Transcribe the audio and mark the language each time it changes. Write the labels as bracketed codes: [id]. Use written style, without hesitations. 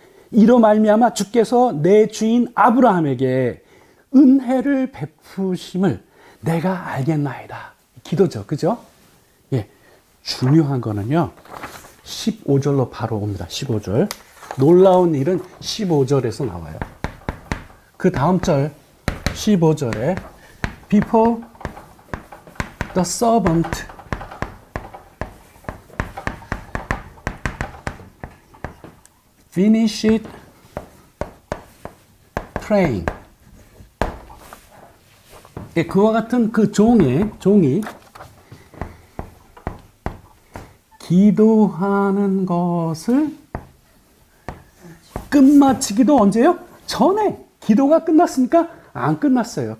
[ko] 이로 말미암아 주께서 내 주인 아브라함에게 은혜를 베푸심을 내가 알겠나이다. 기도죠, 그죠? 예, 중요한 거는요 15절로 바로 옵니다. 15절. 놀라운 일은 15절에서 나와요. 그 다음 절 15절에 [en] before The servant finished praying. [ko] 예, 그와 같은 그 종이 기도하는 것을 끝마치기도 언제요? 전에. 기도가 끝났습니까? 안 끝났어요.